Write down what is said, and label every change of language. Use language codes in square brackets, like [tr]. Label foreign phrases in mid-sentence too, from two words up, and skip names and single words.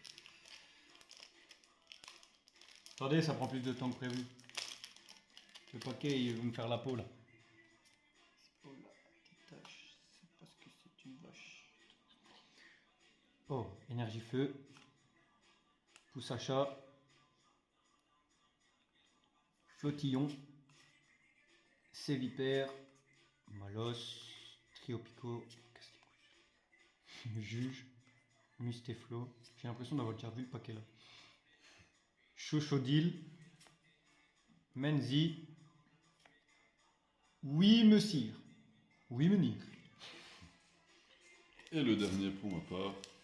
[fr] Attendez, ça prend plus de temps que prévu. Le paquet il veut me faire la peau là. Oh là, petite tache, c'est parce que c'est une vache. Oh, énergie feu. Pousse à chat. Flottillon. Sévipère. Malos. Triopico. Qu'est-ce qu'il coûte? Juge. Mustéflo. J'ai l'impression d'avoir déjà vu le paquet là. Chochodil. Menzi. Oui, monsieur. Oui, menir. Et le dernier pour ma part.